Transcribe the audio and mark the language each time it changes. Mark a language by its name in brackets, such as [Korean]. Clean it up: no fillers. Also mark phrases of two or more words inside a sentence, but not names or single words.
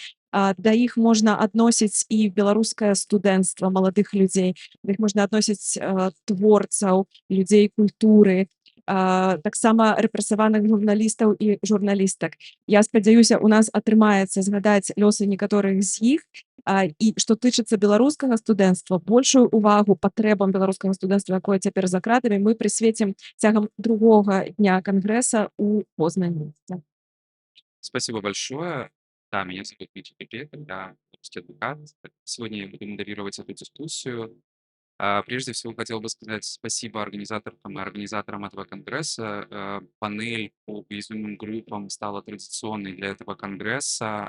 [Belarusian] Да іх можна адносіць і беларускае студэнцтва маладых людзей, да іх можна адносіць творцаў, людзей культуры, таксама рэпрэсаваных журналістаў і журналістак. Я спадзяюся, у нас атрымаецца згадаць лёсы некаторых з іх. І што тычыцца беларускага студэнцтва, большую увагу патрэбам беларускага студэнцтва, якое цяпер за кратамі, мы прысвецім цягам другога дня кангрэса ў Познані. [Russian] Спасибо большое. Да, меня зовут Митя Пепекин, я русский адвокат. Сегодня я буду модерировать эту дискуссию. Прежде всего, хотел бы сказать спасибо организаторам и организаторам этого конгресса. Панель по уязвимым группам стала традиционной для этого конгресса.